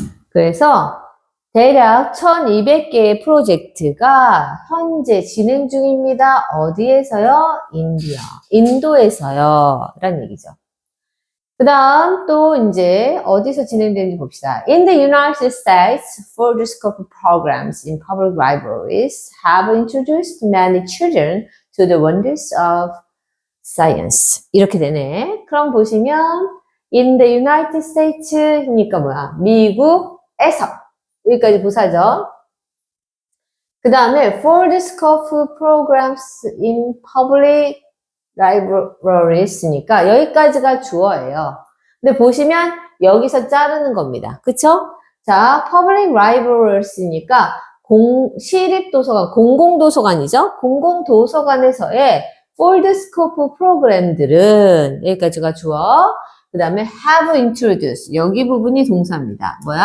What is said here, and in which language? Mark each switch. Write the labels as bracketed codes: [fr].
[ko] 그래서 대략 1200개의 프로젝트가 현재 진행 중입니다. 어디에서요? 인도에서요. 라는 얘기죠. 그 다음 또 이제 어디서 진행되는지 봅시다. [en] In the United States, further scope programs in public libraries have introduced many children to the wonders of science. [ko] 이렇게 되네. 그럼 보시면 [en] in the United States [ko] 니까 미국에서 여기까지 부사죠. [en] 그 다음에 for the scope programs in public libraries니까 [ko] 여기까지가 주어예요. 근데 보시면 여기서 자르는 겁니다. 그쵸? 자, public libraries니까 시립도서관, 공공도서관이죠? 공공도서관에서의 for the scope 프로그램들은 여기까지가 주어. 그 다음에 have introduced 여기 부분이 동사입니다.